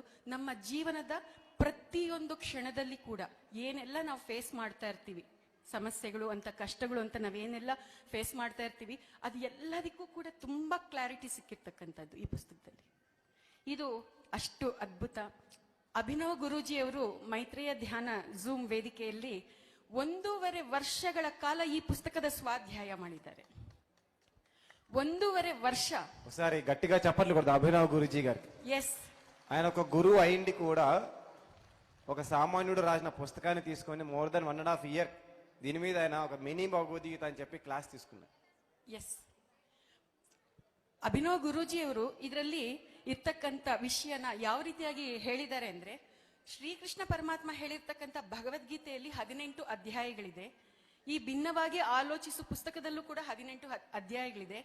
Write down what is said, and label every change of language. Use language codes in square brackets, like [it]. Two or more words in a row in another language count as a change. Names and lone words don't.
[kn] ನಮ್ಮ ಜೀವನದ ಪ್ರತಿಯೊಂದು ಕ್ಷಣದಲ್ಲಿ ಕೂಡ ಏನೆಲ್ಲ ನಾವು ಫೇಸ್ ಮಾಡ್ತಾ ಇರ್ತೀವಿ, ಸಮಸ್ಯೆಗಳು ಅಂತ, ಕಷ್ಟಗಳು ಅಂತ ನಾವೇನೆಲ್ಲ ಫೇಸ್ ಮಾಡ್ತಾ ಇರ್ತೀವಿ, ಅದು ಎಲ್ಲದಕ್ಕೂ ಕೂಡ ತುಂಬಾ ಕ್ಲಾರಿಟಿ ಸಿಕ್ಕಿರ್ತಕ್ಕಂಥದ್ದು ಈ ಪುಸ್ತಕದಲ್ಲಿ. ಇದು ಅಷ್ಟು ಅದ್ಭುತ. ಅಭಿನವ್ ಗುರೂಜಿಯವರು ಮೈತ್ರೇಯ ಧ್ಯಾನ ಝೂಮ್ ವೇದಿಕೆಯಲ್ಲಿ 1.5 ವರ್ಷಗಳ ಕಾಲ ಈ ಪುಸ್ತಕದ ಸ್ವಾಧ್ಯಾಯ ಮಾಡಿದ್ದಾರೆ. 1.5 ವರ್ಷ. [te] ఒకసారి గట్టిగా చప్పట్లు కొడదాం అభినవ్ గురూజీ గారికి. ఎస్. ఆయన ఒక గురువు అయింది కూడా ఒక సామాన్యుడు రాసిన పుస్తకాన్ని తీసుకొని [en] more than 1.5 years [te] దీని మీద ఆయన ఒక మినీ భగవద్గీత అని చెప్పి క్లాಸ್ తీసుకున్నారు. [kn] ಎಸ್. ಅಭಿನವ್ ಗುರೂಜಿಯವರು ಇದರಲ್ಲಿ ಇರ್ತಕ್ಕಂಥ ವಿಷಯನ ಯಾವ ರೀತಿಯಾಗಿ ಹೇಳಿದ್ದಾರೆ ಅಂದ್ರೆ, ಶ್ರೀಕೃಷ್ಣ ಪರಮಾತ್ಮ ಹೇಳಿರ್ತಕ್ಕಂಥ ಭಗವದ್ಗೀತೆಯಲ್ಲಿ 18 ಅಧ್ಯಾಯಗಳಿದೆ. ಈ ಭಿನ್ನವಾಗಿ ಆಲೋಚಿಸು ಪುಸ್ತಕದಲ್ಲೂ ಕೂಡ 18 ಅಧ್ಯಾಯಗಳಿದೆ.